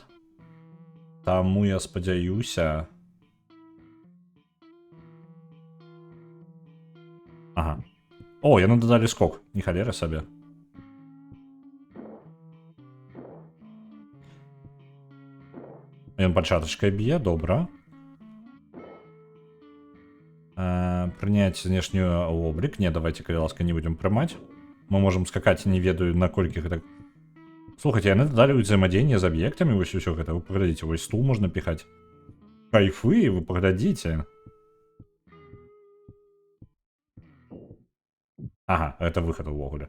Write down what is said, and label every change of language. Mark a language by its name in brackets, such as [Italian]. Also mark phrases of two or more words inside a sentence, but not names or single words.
[Belarusian] Таму я спадзяюся... Ага. О, яны дадалі скок, не халера сабе. Ён пачатачкай б'е, добра. [Russian] Принять внешний облик. Не, давайте, [Belarusian] калі ласка, не будем прымаць. [Russian] Мы можем скакать, [Belarusian] не ведаю, наколькі гэта... Слухайте, яны далі ўзаемадзеянне з аб'ектамі, вось усё гэта. Вы паглядзіце, вось стул можна піхаць. Кайфы, вы паглядзіце. Ага, это выхад увогуле.